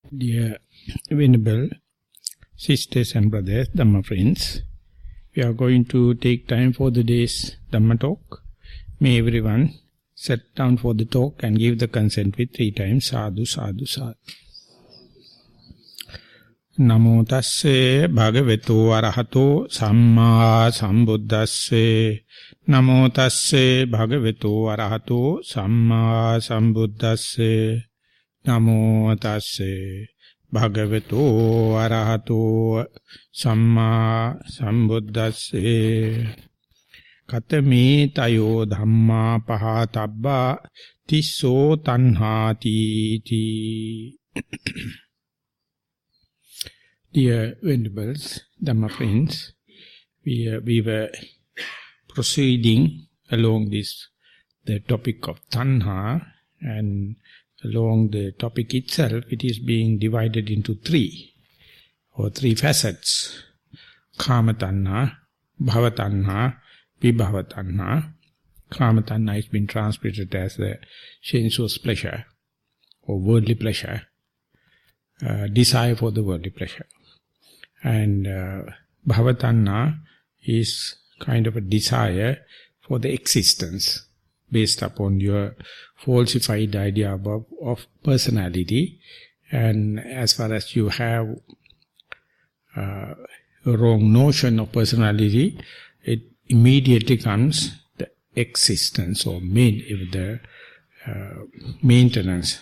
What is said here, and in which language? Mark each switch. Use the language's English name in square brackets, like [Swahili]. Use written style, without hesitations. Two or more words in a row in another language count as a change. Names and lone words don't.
[English] Dear Venerable Sisters and Brothers, Dhamma friends, we are going to take time for the day's Dhamma talk. May everyone sit down for the talk and give the consent with 3 times. [Pali] Sadhu, sadhu, sadhu. Namo tasse bhagavato arahato samma sambuddhasse. Namo tasse bhagavato arahato samma sambuddhasse. Namo tasse bhagavato arahato samma sambuddhasse. Katame tayo dhamma pahatabba tisso tanhati ti. [English] Dear Venerables, Dhamma friends, we were proceeding along the topic of tanha, and along the topic itself, it is being divided into 3 facets: [Pali] kama tanha, bhava tanha, vibhava tanha. Kama tanha [English] has been translated as the sensuous pleasure or worldly pleasure, desire for the worldly pleasure. And [Pali] bhava tanha [English] is kind of a desire for the existence based upon your falsified idea of personality. And as far as you have a wrong notion of personality, it immediately comes the existence or the maintenance.